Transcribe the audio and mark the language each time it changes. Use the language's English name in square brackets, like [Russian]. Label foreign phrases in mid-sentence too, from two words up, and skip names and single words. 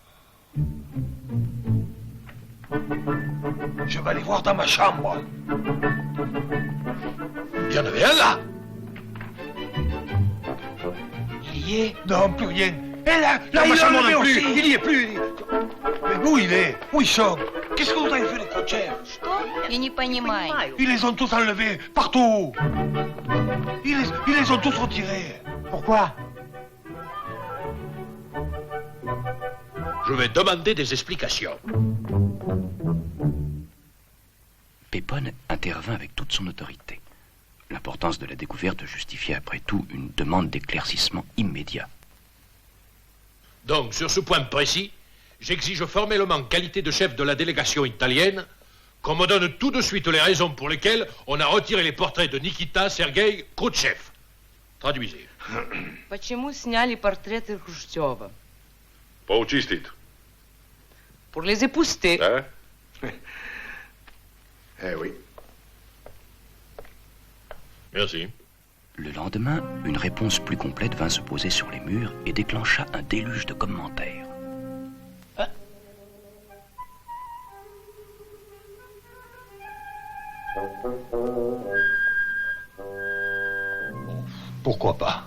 [French] Je vais aller voir dans ma chambre. Il y en avait un là! Il y est. Non, plus rien. Et là, Dans ma il chambre en avait non plus. aussi. Il y est plus. Mais où il est? Où ils sont? Qu'est-ce que vous avez fait les Khrouchtchev? [Russian] Я не понимаю. [French] Ils les ont tous enlevés, partout. Ils les ont tous retirés. Pourquoi? Je vais demander des explications. Pépone intervint avec toute son autorité. L'importance de la découverte justifiait après tout une demande d'éclaircissement immédiat. Donc, sur ce point précis, j'exige formellement, en qualité de chef de la délégation italienne, qu'on me donne tout de suite les raisons pour lesquelles on a retiré les portraits de Nikita Sergei Khrouchtchev. Traduisez. [Russian] Почему сняли портреты Хрущева? Поучистит. [French] Pour les épousseter. [Russian] Да? [French] Eh oui. Merci. Le lendemain, une réponse plus complète vint se poser sur les murs et déclencha un déluge de commentaires. Pourquoi pas?